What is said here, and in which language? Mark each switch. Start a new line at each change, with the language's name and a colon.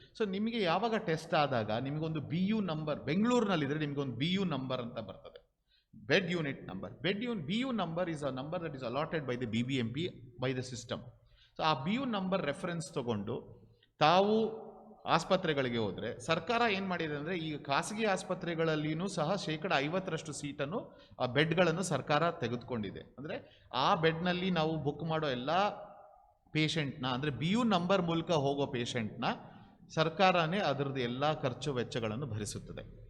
Kannada: So ನಿಮಗೆ ಯಾವಾಗ test ಆದಾಗ ನಿಮಗೊಂದು BU ನಂಬರ್, ಬೆಂಗಳೂರಿನಲ್ಲಿದ್ದರೆ ನಿಮಗೊಂದು BU ನಂಬರ್ ಅಂತ ಬರ್ತದೆ, bed unit number.
English: BU number is a number that is allotted by the BBMP by the system.
Kannada: So ಆ BU ನಂಬರ್ ರೆಫರೆನ್ಸ್ ತಗೊಂಡು ತಾವು ಆಸ್ಪತ್ರೆಗಳಿಗೆ ಹೋದರೆ ಸರ್ಕಾರ ಏನು ಮಾಡಿದೆ ಅಂದರೆ, ಈಗ ಖಾಸಗಿ ಆಸ್ಪತ್ರೆಗಳಲ್ಲಿಯೂ ಸಹ 50% ಸೀಟನ್ನು, ಆ ಬೆಡ್ಗಳನ್ನು ಸರ್ಕಾರ ತೆಗೆದುಕೊಂಡಿದೆ. ಅಂದರೆ ಆ ಬೆಡ್ನಲ್ಲಿ ನಾವು ಬುಕ್ ಮಾಡೋ ಎಲ್ಲ ಪೇಷಂಟ್ನ, ಅಂದರೆ BU ನಂಬರ್ ಮೂಲಕ ಹೋಗೋ ಪೇಷಂಟ್ನ ಸರ್ಕಾರನೇ ಅದರದ್ದು ಎಲ್ಲ ಖರ್ಚು ವೆಚ್ಚಗಳನ್ನು ಭರಿಸುತ್ತದೆ.